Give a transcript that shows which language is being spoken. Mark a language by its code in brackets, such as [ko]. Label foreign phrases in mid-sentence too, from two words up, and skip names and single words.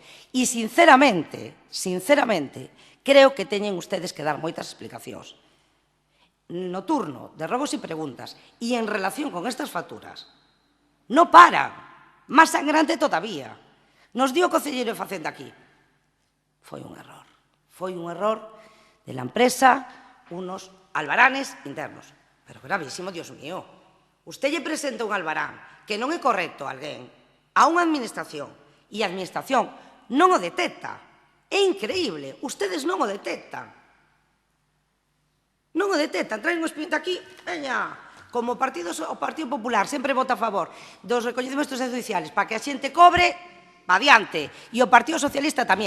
[gl] E, sinceramente, creo que teñen ustedes que dar moitas explicacións. No turno de robos e preguntas e en relación con estas facturas, non paran, máis sangrante todavía. [es] Nos dio [gl] o concelleiro de Facenda aquí. Foi un [es] error de la empresa, unos albaranes internos. Pero gravísimo, Dios mío. [gl] Usted lle presenta un albarán que non é correcto a alguén, a unha administración, e a administración non o detecta. É increíble, ustedes non o detectan. Non o detectan, traen un expediente aquí, veña, como o Partido Popular sempre vota a favor dos recoñecementos extrajudiciales para que a xente cobre, va adiante, e o Partido Socialista tamén.